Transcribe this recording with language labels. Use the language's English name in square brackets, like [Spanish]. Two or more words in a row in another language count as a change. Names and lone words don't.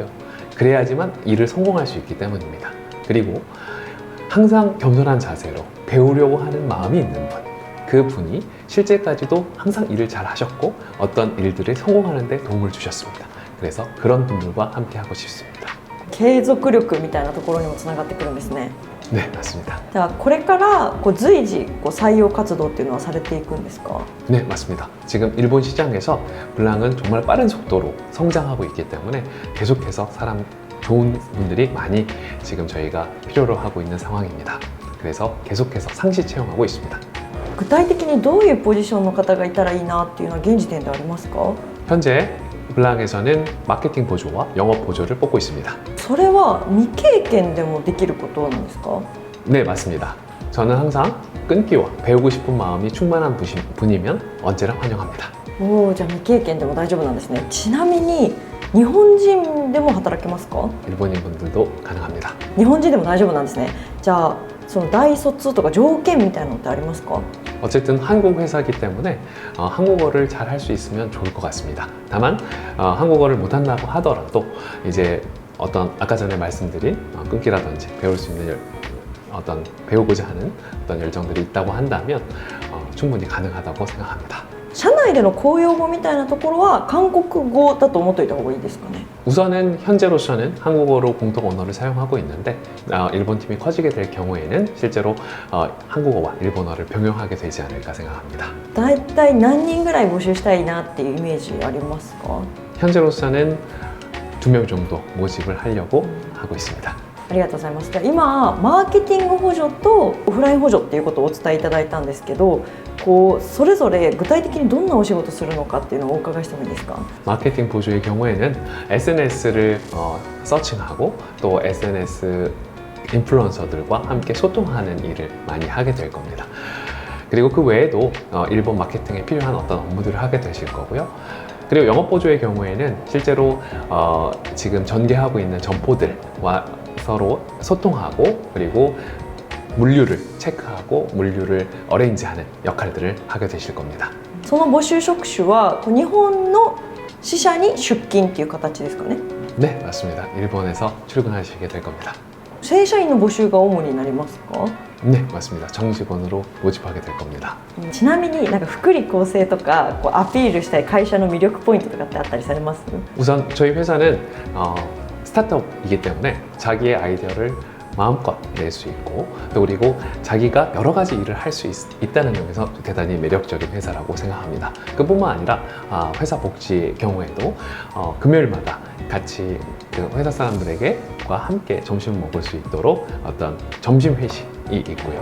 [Korean] 그래야지만 일을 성공할 수 있기 때문입니다. 그리고 항상 겸손한 자세로 배우려고 하는 마음이 있는 분, 그 분이 실제까지도 항상 일을 잘 하셨고 어떤 일들을 성공하는 데 도움을 주셨습니다. 그래서 그런 분들과 함께 하고 싶습니다. [Japanese] 継続力みたいなところにもつながってくるんですね。 [Korean] 네, 맞습니다. [Japanese] じゃあこれから随時採用活動っていうのはされていくんですか？ [Korean] 네, 맞습니다. 지금 일본 시장에서 블랑은 정말 빠른 속도로 성장하고 있기 때문에 계속해서 좋은 분들이 많이 지금 저희가 필요로 하고 있는 상황입니다. 그래서 계속해서 상시 채용하고 있습니다. [Japanese] 具体的にどういうポジションの方がいたらいいなっていうのは現時点でありますか？ [Korean] 현재 블랑에서는 마케팅 보조와 영업 보조를 뽑고 있습니다. [Japanese] それは未経験でもできることなんですか？ [Korean] 네, 맞습니다. 저는 항상 끈기와 배우고 싶은 마음이 충만한 분이면 언제나 환영합니다. [Japanese] おー、じゃあ未経験でも大丈夫なんですね。ちなみに日本人でも働けますか？ [Korean] 일본인 분들도 가능합니다. [Japanese] 日本人でも大丈夫なんですね。じゃあその大卒とか条件みたいなのってありますか？ [Korean] 어쨌든 한국 회사이기 때문에 한국어를 잘 할 수 있으면 좋을 것 같습니다. 다만 한국어를 못한다고 하더라도 이제 어떤 아까 전에 말씀드린 끈기라든지 배울 수 있는 어떤 배우고자 하는 어떤 열정들이 있다고 한다면 충분히 가능하다고 생각합니다. [Japanese] 社内での公用語みたいなところは韓国語だと思っておいた方がいいですかね？ [Korean] 우선은 현재로서는 한국어로 공통 언어를 사용하고 있는데 일본 팀이 커지게 될 경우에는 실제로 한국어와 일본어를 병용하게 되지 않을까 생각합니다. [Japanese] だいたい何人ぐらい募集したいなっていうイメージありますか？ [Korean] 현재로서는 2명 정도 모집을 하려고 하고 있습니다. [Japanese] ありがとうございます。じゃあ今マーケティング補助とオフライン補助っていうことをお伝えいただいたんですけど、それぞれ具体的にどんなお仕事するのかっていうのをお伺いしてもいいですか？ [Korean] 마케팅 보조의 경우에는 SNS를 서칭하고 또 SNS 인플루언서들과 함께 소통하는 일을 많이 하게 될 겁니다. 그리고 그 외에도 일본 마케팅에 필요한 어떤 업무들을 하게 되실 거고요. 그리고 영업 보조의 경우에는 실제로 지금 전개하고 있는 점포들과 서로 소통하고 그리고 물류를 체크하고 물류를 어레인지하는 역할들을 하게 되실 겁니다. [Japanese] その募集職種は日本の支社に出勤っていう形ですかね？ [Korean] 네, 맞습니다. 일본에서 출근하시게 될 겁니다. [Japanese] 正社員の募集が主になりますか？ [Korean] 네, 맞습니다. 정직원으로 모집하게 될 겁니다. [Japanese] ちなみになんか福利厚生とかアピールしたい会社の魅力ポイントとかってあったりされます？ [Korean] 우선 저희 회사는 스타트업이기 때문에 자기의 아이디어를 마음껏 낼 수 있고 또 그리고 자기가 여러 가지 일을 할 수 있다는 점에서 대단히 매력적인 회사라고 생각합니다. 그뿐만 아니라 회사 복지의 경우에도 금요일마다 같이 그 회사 사람들과 함께 점심을 먹을 수 있도록 어떤 점심 회식이 있고요.